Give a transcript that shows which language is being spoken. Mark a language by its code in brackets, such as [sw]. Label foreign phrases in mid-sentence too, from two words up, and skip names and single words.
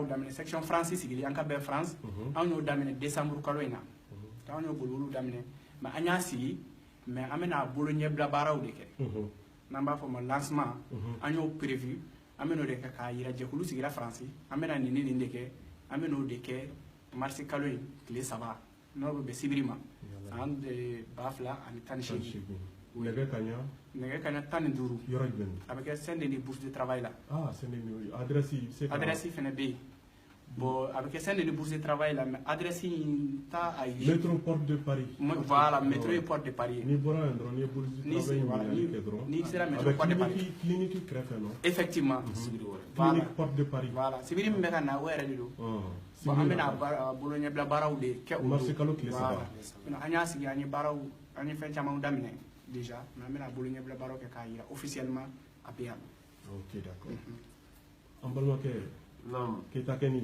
[bm] daminɛ section France sigili an ka bɛn France anw y'o daminɛ décembre kalo in na anw y'o bolo daminɛ mais an y'a sigi mais an bɛna bolo ɲɛbila baaraw de kɛ n'an b'a fɔ o ma lancement an y'o prévu an bɛn'o de kɛ k'a yira jɛkulu sigira France an bɛna nin ni nin de kɛ an bɛn'o de kɛ mars kalo in tile 3 n'o bɛ bɛn sibiri ma san 2018 nɛgɛ kaɲa 15 yɔrɔ jumɛn a bɛ kɛ Saint-Denis [fr] bourse de travail [bm] la Saint-Denis adresse fɛnɛ bɛ yen bon a bɛ kɛ Saint-Denis [fr] bourse de travail [bm] la mais adresse in t'a a ye [fr] métro porte de Paris voilà métro [bm] ye porte de Paris ni bɔra yan dɔrɔn ni ye [fr] bourse de travail [bm] ɲininkali kɛ dɔrɔn n'i sera [fr] métro porte de Paris [bm] clinique kɛrɛfɛ non [fr] effectivement clinique porte de Paris [bm] voilà sibiri min bɛ ka na o yɛrɛ de don bon an bɛna bolo ɲɛbila baaraw de kɛ o don mars kalo tile 3 an y'a sigi an ye baaraw an ye fɛn camanw daminɛ [fr] déjà mais [bm] an bɛna bolo ɲɛbila baaraw kɛ k'a yira officiellement a bɛ yan. [fr] ok d'accord [bm] an balimakɛ Keita Keni